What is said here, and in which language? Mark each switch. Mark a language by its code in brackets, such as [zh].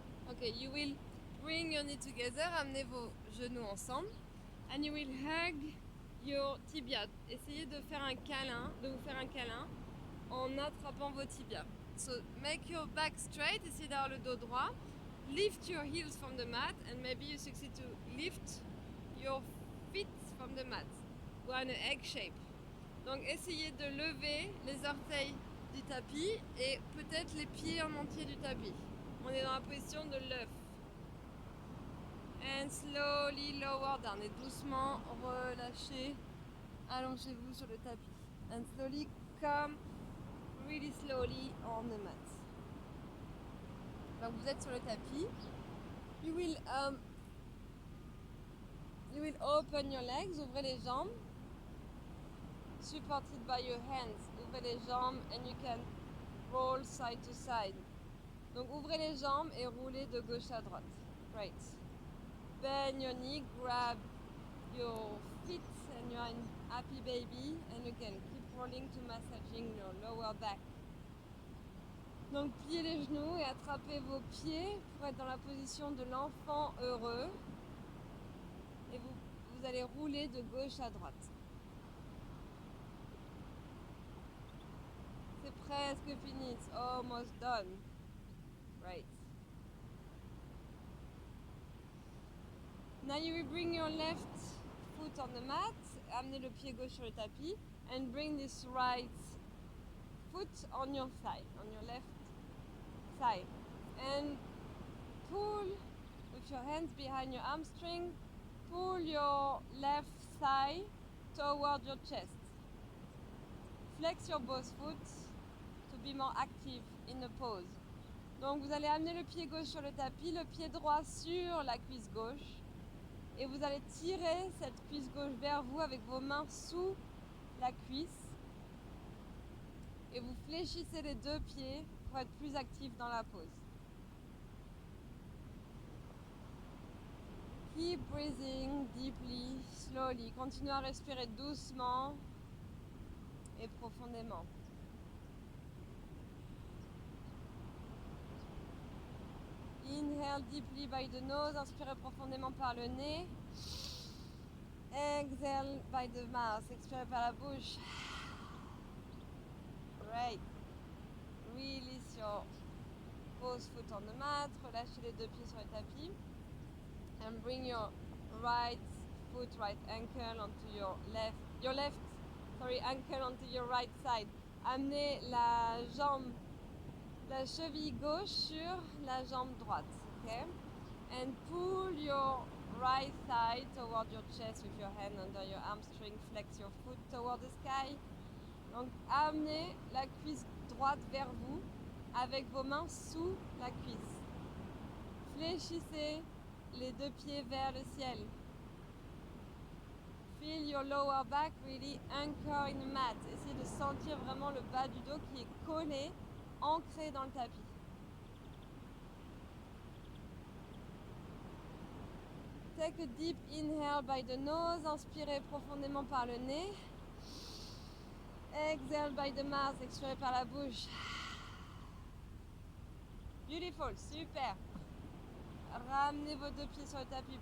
[en] Okay, you will bring your knee together, [fr] amenez vos genoux ensemble, [en] and you will hug your tibia. [fr] Essayez de faire un câlin, de vous faire un câlin en attrapant vos tibias. [en] So make your back straight, [fr] essayez d'avoir le dos droit. [en] Lift your heels from the mat, and maybe you succeed to lift your feet from the mat. We're in an egg shape. [fr] Donc essayez de lever les orteils du tapis et peut-être les pieds en entier du tapis. On est dans la position de l'œuf. [en] And slowly lower down. [fr] Et doucement relâchez. Allongez-vous sur le tapis. [en] And slowly come really slowly on the mat. [fr] Donc vous êtes sur le tapis. [en] You will open your legs. [fr] Ouvrez les jambes. [en] Supported by your hands. [fr] Ouvrez les jambes [en] and you can roll side to side. [fr] Donc ouvrez les jambes et roulez de gauche à droite. [en] Great. Bend your knee, grab your feet and you're in happy baby. And again, keep rolling to massaging your lower back. [fr] Donc pliez les genoux et attrapez vos pieds pour être dans la position de l'enfant heureux. Et vous allez rouler de gauche à droite. C'est presque fini. [en] It's almost done. Right. Now you will bring your left foot on the mat, [fr] amenez le pied gauche sur le tapis, [en] and bring this right foot on your thigh, on your left thigh. And pull with your hands behind your hamstring, pull your left thigh toward your chest. Flex your both foot to be more active in the pose. [fr] Donc vous allez amener le pied gauche sur le tapis, le pied droit sur la cuisse gauche. Et vous allez tirer cette cuisse gauche vers vous avec vos mains sous la cuisse. Et vous fléchissez les deux pieds pour être plus actif dans la pose. [en] Keep breathing deeply, slowly. [fr] Continuez à respirer doucement et profondément. [en] Inhale deeply by the nose, [fr] inspirez profondément par le nez. [en] Exhale by the mouth, [fr] expirez par la bouche. [en] Great. Release your both foot on the mat, [fr] relâchez les deux pieds sur le tapis. [en] And bring your right foot, right ankle onto your left ankle onto your right side. [fr] Amenez la cheville gauche sur la jambe droite, okay? [en] And pull your right thigh toward your chest with your hand under your hamstring. Flex your foot toward the sky. [fr] Donc amenez la cuisse droite vers vous avec vos mains sous la cuisse. Fléchissez les deux pieds vers le ciel. [en] Feel your lower back really anchor in the mat. [fr] Essayez de sentir vraiment le bas du dos qui est collé, ancré dans le tapis. [en] Take a deep inhale by the nose. [fr] Inspirez profondément par le nez. [en] Exhale by the mouth. [fr] Expirez par la bouche. Beautiful, super. Ramenez vos deux pieds sur le tapis.